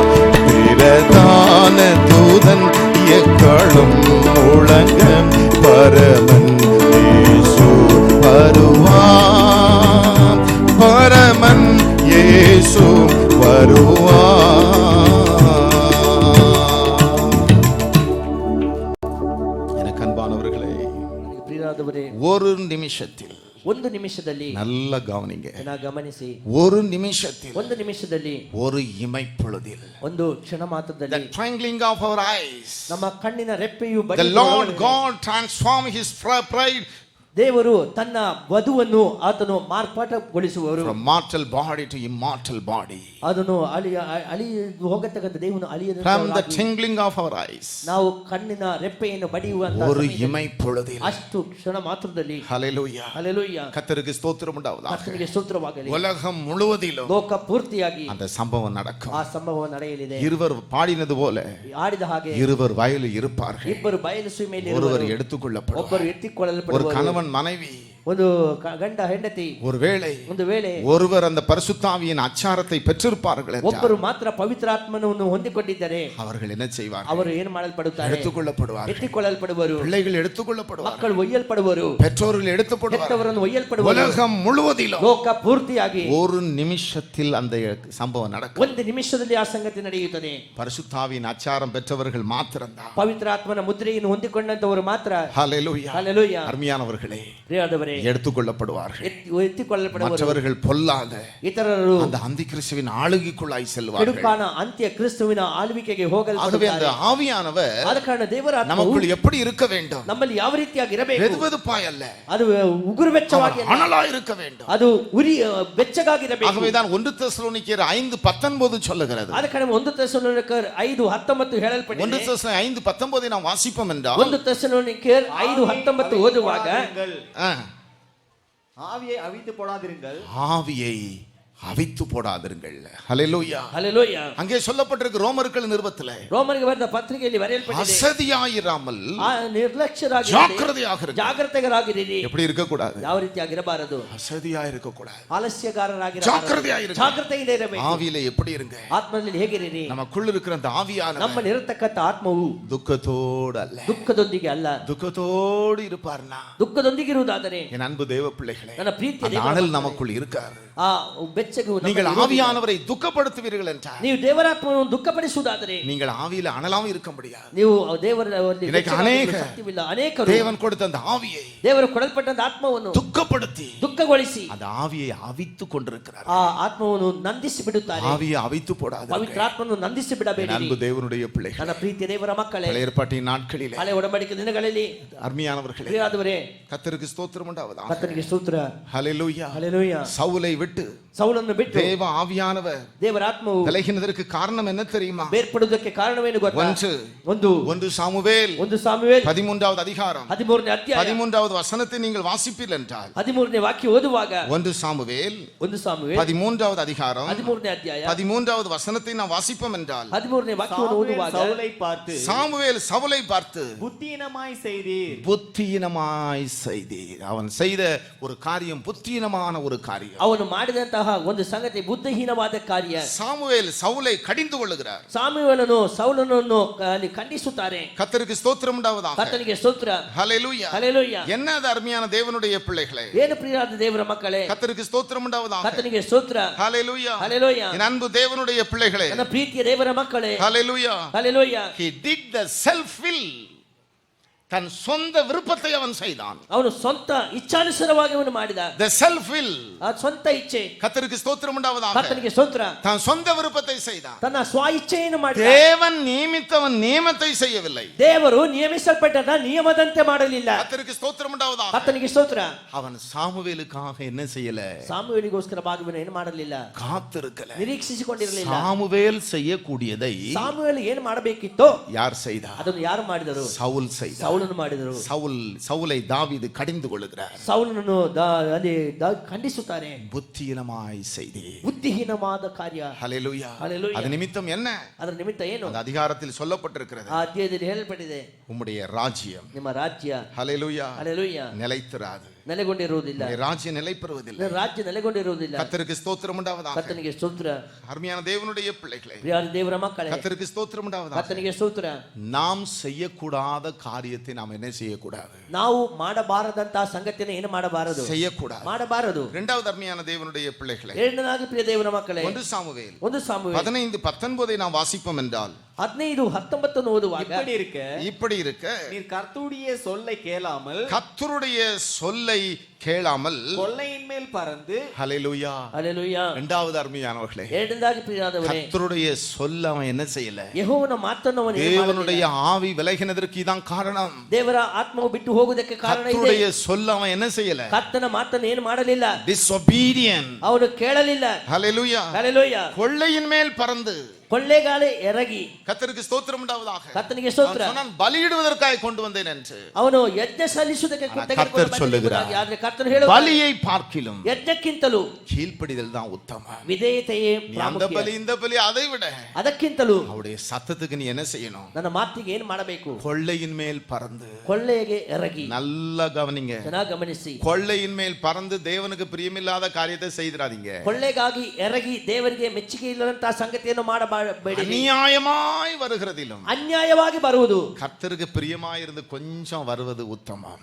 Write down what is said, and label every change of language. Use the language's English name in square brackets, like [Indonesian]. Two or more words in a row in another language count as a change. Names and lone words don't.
[Tamil] பிரதான தூதன் எக்காலம் முழங்க பரமன் இயேசு வருவார், பரமன் இயேசு வருவார். எனக்கு அன்பானவர்களே, [Kannada] ಪ್ರಿಯರಾದವರೇ, [Tamil] ஒரு நிமிஷத்தில் [Kannada] ಒಂದು ನಿಮಿಷದಲ್ಲಿ [Tamil] நல்ல கவனிங்க, [Kannada] ಗಮನಿಸಿ, [Tamil] ஒரு நிமிஷத்தில் [Kannada] ಒಂದು ನಿಮಿಷದಲ್ಲಿ [Tamil] ஒரு இமைப்பொழுதில் [Kannada] ಒಂದು ಕ್ಷಣ ಮಾತ್ರದಲ್ಲಿ [English] the twinkling of our eyes [Kannada] ನಮ್ಮ ಕಣ್ಣಿನ ರೆಪ್ಪೆಯು [English] the Lord God transformed his pride [Kannada] ದೇವರು ತನ್ನ ವಧುವನ್ನು ಆತನು ಮಾರ್ಪಾಟಗೊಳಿಸುವರು. [English] from mortal body to immortal body. [Kannada] ಅದನ್ನು ಅಳಿದು ಹೋಗತಕ್ಕಂಥ ದೇವನು ಅಳಿಯದ [English] From the twinkling of our eyes, [Kannada] ನಾವು ಕಣ್ಣಿನ ರೆಪ್ಪೆಯನ್ನು ಬಡಿಯುವಂತ [Tamil] ஒரு இமைப்பொழுதில், [Kannada] ಅಷ್ಟು ಕ್ಷಣ ಮಾತ್ರದಲ್ಲಿ. [Tamil] ஹalleluya, [Kannada] ಹಲ್ಲೆಲೂಯಾ, [Tamil] கர்த்தருக்கு ஸ்தோத்திரம் உண்டாவதாக. [Kannada] ಕರ್ತನಿಗೆ ಸ್ತೋತ್ರವಾಗಲಿ. [Tamil] உலகம் முழுவதிலும் [Kannada] ಲೋಕ ಪೂರ್ತಿಯಾಗಿ [Tamil] அந்த சம்பவம் நடக்கும். [Kannada] ಆ ಸಂಭವ ನಡೆಯಲಿದೆ. [Tamil] இருவர் பாடினது போல [Kannada] ಆಡಿದ ಹಾಗೆ [Tamil] இருவர் வயலில் இருப்பார்கள். [Kannada] ಇಬ್ಬರು ಬಯಲು ಸೀಮೆಯಲ್ಲಿ [Tamil] ஒருவர் [Kannada] ಇರುವರು, [Tamil] எடுத்துக்கொள்ளப்படுவார். [Kannada] ಒಬ್ಬರು [Tamil] ஒரு [Kannada] ಎತ್ತಿಕೊಳ್ಳಲ್ಪಡುವರು. [Tamil] கணவன் மனைவி, [Kannada] ಒಂದು ಗಂಡ ಹೆಂಡತಿ, ಒಂದು ವೇಳೆ [Tamil] ஒருவர் அந்த பரிசுத்தாவியின் அச்சாரத்தை பெற்றிருப்பார்கள் என்றால், [Kannada] ಒಬ್ಬರು ಮಾತ್ರ ಪವಿತ್ರಾತ್ಮನನ್ನು ಹೊಂದಿಕೊಂಡಿದ್ದರೆ [Tamil] அவர்கள் என்ன செய்வார்கள்? [Kannada] ಅವರು ಏನು ಮಾಡಲ್ಪಡುತ್ತಾರೆ? [Tamil] எடுத்துக்கொள்ளப்படுவார்கள். [Kannada] ಎತ್ತಿಕೊಳ್ಳಲ್ಪಡುವರು. [Tamil] பிள்ளைகள் எடுத்துக்கொள்ளப்படுவார்கள். [Kannada] ಮಕ್ಕಳು ಒಯ್ಯಲ್ಪಡುವರು. [Tamil] பெற்றோர்கள் எடுத்துக்கொள்வார்கள். [Kannada] ಹೆತ್ತವರನ್ನು ಒಯ್ಯಲ್ಪಡುವರು. [Tamil] உலகம் முழுவதிலும் [Kannada] ಲೋಕ ಪೂರ್ತಿಯಾಗಿ [Tamil] ஒரு நிமிஷத்தில் அந்த சம்பவம் நடக்கும். [Kannada] ಒಂದು ನಿಮಿಷದಲ್ಲಿ ಆ ಸಂಗತಿ ನಡೆಯುತ್ತದೆ. [Tamil] பரிசுத்தாவியின் அச்சாரம் பெற்றவர்கள் மாத்திரம்தான். [Kannada] ಪವಿತ್ರಾತ್ಮನ ಮುದ್ರೆಯನ್ನು ಹೊಂದಿಕೊಂಡಂತವರು ಮಾತ್ರ. [Tamil] ஹalleluya, [Kannada] ಹಲ್ಲೆಲೂಯಾ. [Tamil] அருமையானவர்களே, [Kannada] ಪ್ರಿಯರಾದವರೇ, [Tamil] எடுத்துக்கொள்ளப்படுவார்கள். [Kannada] ಎತ್ತಿಕೊಳ್ಳಲ್ಪಡುವರು. [Tamil] மற்றவர்கள் பொல்லாத [Kannada] ಇತರರು [Tamil] அந்த அந்திகிறிஸ்துவின் ஆளுகைக்குள்ளாய் செல்வார்கள். [Kannada] ಕೆಡುಕಾನ ಅಂತ್ಯ ಕ್ರಿಸ್ತುವಿನ ಆಳ್ವಿಕೆಗೆ [Tamil] ஆகவே அந்த [Kannada] ಹೋಗಲ್ಪಡುತ್ತಾರೆ. [Tamil] ஆவியானவர் [Kannada] ಆದ ಕಾರಣ ದೇವರ ಆತ್ಮವು [Tamil] நமக்குள் எப்படி இருக்க வேண்டும்? [Kannada] ನಮ್ಮಲ್ಲಿ ಯಾವ ರೀತಿಯಾಗಿ ಇರಬೇಕು? [Tamil] வெதுவெதுப்பாய் அல்ல, [Kannada] ಅದು ಉಗುರು ಬೆಚ್ಚವಾಗಿ ಅಲ್ಲ, [Tamil] அனலாய் இருக்க வேண்டும். [Kannada] ಅದು ಉರಿ ಬೆಚ್ಚಗಾಗಿರಬೇಕು. [Tamil] ஆகவேதான் 1 தெசலோனிக்கேயர் 5:19 சொல்லுகிறது. [Kannada] ಆದ ಕಾರಣ 1 ತೆಸಲೋನಿಕೇಯರ್ 5:19 ಹೇಳಲ್ಪಟ್ಟಿದೆ. [Tamil] 1 தெசலோனிக்கேயர் 5:19 நாம் வாசிப்போம் என்றால், [Kannada] 1 ತೆಸಲೋನಿಕೇಯರ್ 5:19 ಓದುವಾಗ [Tamil] ஆவியை அவித்து போடாதிருங்கள், ஆவியை அவித்து போடாதிருங்கள். ஹல்லேலூயா. ஹalleluya. அங்கே சொல்லப்பட்டிருக்கு ரோமர்கள் நிருபத்திலே, [Kannada] ರೋಮರಿಗೆ ಬರೆದ ಪತ್ರಿಕೆಯಲ್ಲಿ ಬರೆಯಲ್ಪಟ್ಟಿದೆ, [Tamil] அசதியாயிராமல் [Kannada] ನಿರ್ಲಕ್ಷ್ಯರಾಗಿರಿ, ಜಾಗೃತರಾಗಿರಿ. [Tamil] எப்படி இருக்க கூடாது? [Kannada] ಯಾವ ರೀತಿಯಾಗಿರಬಾರದು? [Tamil] அசதியா இருக்க கூடாது, [Kannada] ಆಲಸ್ಯಗಾರರಾಗಿರಬಾರದು, ಜಾಗೃತೆಯಾಗಿರಿ. ಜಾಗೃತೆಯಿಂದ ಇರಬೇಕು. [Tamil] ஆவியிலே எப்படி இருங்க? [Kannada] ಆತ್ಮದಲ್ಲಿ ಹೇಗಿರಿ? [Tamil] நமக்குள்ள இருக்கிற அந்த ஆவியானவர் [Kannada] ನಮ್ಮಲ್ಲಿ ಇರತಕ್ಕಂತ ಆತ್ಮವು [Tamil] துக்கத்தோடு அல்ல, [Kannada] ದುಃಖದೊಂದಿಗೆ ಅಲ್ಲ, [Tamil] துக்கத்தோடு இருப்பார்னா [Kannada] ದುಃಖದೊಂದಿಗೆ ಇರುವುದಾದರೆ [Tamil] என் அன்பு தேவ பிள்ளைகளே, [Kannada] ನನ್ನ ಪ್ರೀತಿಯ [Tamil] அந்த அனல் நமக்குள் இருக்காது. [Kannada] ಆ ಬೆಚ್ಚಗು [Tamil] நீங்கள் ஆவியானவரை துக்கப்படுத்துவீர்கள் என்றால், [Kannada] ನೀವು ದೇವರಾತ್ಮವನ್ನು ದುಃಖಪಡಿಸುವುದಾದರೆ [Tamil] நீங்கள் ஆவியில அனலாவும் இருக்க முடியாது. [Kannada] ನೀವು ದೇವರ [Tamil] இன்னைக்கு அநேக [Kannada] ಅನೇಕರು [Tamil] தேவன் கொடுத்த அந்த ஆவியை [Kannada] ದೇವರು ಕೊಡಲ್ಪಟ್ಟಂತ ಆತ್ಮವನ್ನು [Tamil] துக்கப்படுத்தி [Kannada] ದುಃಖಗೊಳಿಸಿ [Tamil] அந்த ஆவியை அவித்து கொண்டிருக்கிறார். [Kannada] ಆ ಆತ್ಮವನ್ನು ನಂದಿಸಿ ಬಿಡುತ್ತಾರೆ. [Tamil] ஆவியை அவித்து போடாது. [Kannada] ಪವಿತ್ರಾತ್ಮವನ್ನು ನಂದಿಸಿ ಬಿಡಬೇಡಿ. [Tamil] அன்பு தேவனுடைய பிள்ளைகள், [Kannada] ನನ್ನ ಪ್ರೀತಿಯ ದೇವರ ಮಕ್ಕಳೇ, [Tamil] பழைய ஏற்பாட்டின் நாட்களிலே, [Kannada] ಹಳೆ ಒಡಂಬಡಿಕೆ ದಿನಗಳಲ್ಲಿ [Tamil] அருமையானவர்களே, [Kannada] ಪ್ರಿಯರಾದವರೇ, [Tamil] கர்த்தருக்கு ஸ்தோத்திரம் உண்டாவதாக. [Kannada] ಕರ್ತನಿಗೆ ಸ್ತೋತ್ರ. [Tamil] ஹல்லேலூயா. [Kannada] ಹಲ್ಲೆಲೂಯಾ. [Tamil] சவுலை விட்டு [Kannada] ಸೌಲನ್ನು ಬಿಟ್ಟು [Tamil] தேவ ஆவியானவர் [Kannada] ದೇವರ ಆತ್ಮವು [Tamil] விலகினதற்கு காரணம் என்ன தெரியுமா? [Kannada] ಬೇರ್ಪಡುವುದಕ್ಕೆ ಕಾರಣವೇನು ಗೊತ್ತಾ? [Tamil] ஒன்று சாமுவேல் 13வது அதிகாரம் [Kannada] 13ನೇ ಅಧ್ಯಾಯ [Tamil] 13வது வசனத்தை நீங்கள் வாசிப்பீர்கள் என்றால், [Kannada] 13ನೇ ವಾಕ್ಯ ಓದುವಾಗ, [Tamil] 1 சாமுவேல் 13வது அதிகாரம் [Kannada] 13ನೇ ಅಧ್ಯಾಯ [Tamil] 13வது வசனத்தை நாம் வாசிப்போம் என்றால், [Kannada] 13ನೇ ವಾಕ್ಯವನ್ನು ಓದುವಾಗ, [Tamil] சாமுவேல் சவுலை பார்த்து புத்தியீனமாய் செய்தீர், புத்தியீனமாய் செய்தீர். அவன் செய்த ஒரு காரியம் புத்தியீனமான ஒரு காரியம். [Kannada] ಅವನು ಮಾಡಿದಂತಹ ಒಂದು ಸಂಗತಿ ಬುದ್ಧಿಹೀನವಾದ ಕಾರ್ಯ. [Tamil] சாமுவேல் சவுலை கடிந்து கொள்ளுகிறார். [Kannada] ಸಾಮುವೇಲನು ಸೌಲನನ್ನು ಖಂಡಿಸುತ್ತಾರೆ. [Tamil] கர்த்தருக்கு ஸ்தோத்திரம் உண்டாவதாக. [Kannada] ಕರ್ತನಿಗೆ ಸ್ತೋತ್ರ. [Tamil] ஹல்லேலூயா. [Kannada] ಹಲ್ಲೆಲೂಯಾ. [Tamil] என்ன அது அருமையான தேவனுடைய பிள்ளைகளே, [Kannada] ಏನು ಪ್ರಿಯರಾದ ದೇವರ ಮಕ್ಕಳೇ, [Tamil] கர்த்தருக்கு ஸ்தோத்திரம் உண்டாவதாக. [Kannada] ಕರ್ತನಿಗೆ ಸ್ತೋತ್ರ. [Tamil] ஹல்லேலூயா. [Kannada] ಹಲ್ಲೆಲೂಯಾ. [Tamil] என் அன்பு தேவனுடைய பிள்ளைகளே, [Kannada] ನನ್ನ ಪ್ರೀತಿಯ ದೇವರ ಮಕ್ಕಳೇ, [Tamil] ஹல்லேலூயா. [Kannada] ಹಲ್ಲೆಲೂಯಾ. [English] He did the self will. [Tamil] தன் சொந்த விருப்பத்தை அவன் செய்தான். [Kannada] ಅವನು ಸ್ವಂತ ಇಚ್ಛಾನುಸಾರವಾಗಿ ಅವನು ಮಾಡಿದ. [English] The self will. [Kannada] ಆ ಸ್ವಂತ ಇಚ್ಛೆ. [Tamil] கர்த்தருக்கு ஸ்தோத்திரம் உண்டாவதாக. [Kannada] ಕರ್ತನಿಗೆ ಸ್ತೋತ್ರ. [Tamil] தன் சொந்த விருப்பத்தை செய்தான். [Kannada] ತನ್ನ ಸ್ವ ಇಚ್ಛೆಯನ್ನು ಮಾಡಿದ. [Tamil] தேவன் நியமித்தவன் நியமத்தை செய்யவில்லை. [Kannada] ದೇವರು ನಿಯಮಿಸಲ್ಪಟ್ಟ ನಿಯಮದಂತೆ ಮಾಡಲಿಲ್ಲ. [Tamil] கர்த்தருக்கு ஸ்தோத்திரம் உண்டாவதாக. [Kannada] ಕರ್ತನಿಗೆ ಸ್ತೋತ್ರ. [Tamil] அவன் சாமுவேலுக்காக என்ன செய்யல? [Kannada] ಸಾಮುವೇಲಿಗೋಸ್ಕರ ಭಾಗವನ್ನು ಏನು ಮಾಡಲಿಲ್ಲ? [Tamil] காத்திருக்கல. [Kannada] ನಿರೀಕ್ಷಿಸಿಕೊಂಡಿರಲಿಲ್ಲ. [Tamil] சாமுவேல் செய்யக்கூடியதை [Kannada] ಸಾಮುವೇಲ್ ಏನು ಮಾಡಬೇಕಿತ್ತೋ [Tamil] யார் செய்தார்? [Kannada] ಅದನ್ನು ಯಾರು ಮಾಡಿದರು? [Tamil] சவுல் செய்தார். [Kannada] ಸೌಲನು ಮಾಡಿದರು. [Tamil] சவுலை தாவீது கடிந்து கொள்ளுகிறார். [Kannada] ಸೌಲನನ್ನು ಅಲ್ಲಿ ಖಂಡಿಸುತ್ತಾರೆ. [Tamil] புத்தியீனமாய் செய்தீர். [Kannada] ಬುದ್ಧಿಹೀನವಾದ ಕಾರ್ಯ. [Tamil] ஹல்லேலூயா. ஹல்லேலூயா. அது நிமித்தம் என்ன? [Kannada] ಅದರ ನಿಮಿತ್ತ ಏನು? [Tamil] அந்த அதிகாரத்தில் சொல்லப்பட்டிருக்கிறது, [Kannada] ಆ ಅಧ್ಯಾಯದಲ್ಲಿ ಹೇಳಲ್ಪಟ್ಟಿದೆ, [Tamil] உம்முடைய ராஜ்யம், [Kannada] ನಿಮ್ಮ ರಾಜ್ಯ, [Tamil] ஹல்லேலூயா, [Kannada] ಹಲ್ಲೆಲೂಯಾ, [Tamil] நிலைத்திராது. [Kannada] ನೆಲೆಗೊಂಡಿರುವುದಿಲ್ಲ. [Tamil] உம்முடைய ராஜ்யம் நிலைபெறுவதில்லை. [Kannada] ರಾಜ್ಯ ನೆಲೆಗೊಂಡಿರುವುದಿಲ್ಲ. [Tamil] கர்த்தருக்கு ஸ்தோத்திரம் உண்டாவதாக. [Kannada] ಕರ್ತನಿಗೆ ಸ್ತೋತ್ರ. [Tamil] அருமையான தேவனுடைய பிள்ளைகளே, [Kannada] ಪ್ರಿಯ ದೇವರ ಮಕ್ಕಳೇ, [Tamil] கர்த்தருக்கு ஸ்தோத்திரம் உண்டாவதாக. [Kannada] ಕರ್ತನಿಗೆ ಸ್ತೋತ್ರ. [Tamil] நாம் செய்யக்கூடாத காரியத்தை நாம் என்ன செய்யக்கூடாது? [Kannada] ನಾವು ಮಾಡಬಾರದಂತಹ ಸಂಗತಿಯನ್ನು ಏನು ಮಾಡಬಾರದು? [Tamil] செய்யக்கூடாது. [Kannada] ಮಾಡಬಾರದು. [Tamil] இரண்டாவது அருமையான தேவனுடைய பிள்ளைகளே, [Kannada] ಎರಡನೇದಾಗಿ ಪ್ರಿಯ ದೇವರ ಮಕ್ಕಳೇ, [Tamil] 1 சாமுவேல் [Kannada] 1 ಸಾಮುವೇಲ [Tamil] 15:19 நாம் வாசிப்போம் என்றால், 15:19 ஓதுவாங்க, இப்படி இருக்க நீர் கர்த்தருடைய சொல்லை கேளாமல், கர்த்தருடைய சொல்லை கேளாமல் கொள்ளையின் மேல் பறந்து, ஹல்லேலூயா, [Kannada] ಹಲ್ಲೆಲೂಯಾ. [Tamil] இரண்டாவது அருமையானவர்களே, [Kannada] ಎರಡನೇದಾಗಿ ಪ್ರಿಯರಾದವರೇ, [Tamil] கர்த்தருடைய சொல்ல அவன் என்ன செய்யல? [Kannada] ಯೆಹೋವನ ಮಾತನ್ನು ಅವನು ಏನು ಮಾಡಲಿಲ್ಲ. [Tamil] தேவனுடைய ஆவி விலகினதற்கு இதான் காரணம். [Kannada] ದೇವರ ಆತ್ಮವು ಬಿಟ್ಟು ಹೋಗುವುದಕ್ಕೆ ಕಾರಣ ಇದೆ. [Tamil] கர்த்தருடைய சொல்ல அவன் என்ன செய்யல? [Kannada] ಕರ್ತನ ಮಾತನ್ನು ಏನು ಮಾಡಲಿಲ್ಲ. [English] disobedient. [Kannada] ಅವನು ಕೇಳಲಿಲ್ಲ. [Tamil] ஹல்லேலூயா. [Kannada] ಹಲ್ಲೆಲೂಯಾ. [Tamil] கொள்ளையின் மேல் பறந்து, [Kannada] ಕೊಳ್ಳೆಗಾಲೆ ಎರಗಿ, [Tamil] கர்த்தருக்கு ஸ்தோத்திரம் உண்டாவதாக. [Kannada] ಕರ್ತನಿಗೆ ಸ್ತೋತ್ರ. [Tamil] அவன் சொன்னான், பலியிடுவதற்காக கொண்டு வந்தேன் என்று. [Kannada] ಅವನು ಯಜ್ಞ ಸಲ್ಲಿಸುವುದಕ್ಕೆ [Tamil] கர்த்தர் சொல்லுகிறார், [Kannada] ಆದ್ರೆ ಕರ್ತನು ಹೇಳುವ [Tamil] பலியை பார்க்கிலும் [Kannada] ಯಜ್ಞಕ್ಕಿಂತಲೂ [Tamil] கீழ்ப்படிதல் தான் உத்தமம். [Kannada] ವಿಧೇಯತೆಯೇ [Tamil] நீ அந்த [Kannada] ಪ್ರಾಮುಖ್ಯ. [Tamil] பலி இந்த பலி அதை விட [Kannada] ಅದಕ್ಕಿಂತಲೂ [Tamil] அவருடைய சத்தத்துக்கு நீ என்ன செய்யணும்? [Kannada] ನನ್ನ ಮಾತಿಗೆ ಏನು ಮಾಡಬೇಕು? [Tamil] கொள்ளையின் மேல் பறந்து. [Kannada] ಕೊಳ್ಳೆಗೆ ಎರಗಿ. [Tamil] நல்லா கவனிங்க. [Kannada] ಚೆನ್ನಾಗಿ ಗಮನಿಸಿ. [Tamil] கொள்ளையின் மேல் பறந்து தேவனுக்கு பிரியமில்லாத காரியத்தை செய்திராதீங்க. [Kannada] ಕೊಳ್ಳೆಗಾಗಿ ಎರಗಿ ದೇವರಿಗೆ ಮೆಚ್ಚುಗೆ ಇಲ್ಲದಂತಹ ಸಂಗತಿಯನ್ನು ಮಾಡಬೇಡಿ. [Tamil] அநியாயமாய் வருகிறதிலும் [Kannada] ಅನ್ಯಾಯವಾಗಿ ಬರುವುದು, [Tamil] கர்த்தருக்கு பிரியமாய் இருந்து கொஞ்சம் வருவது உத்தமம்.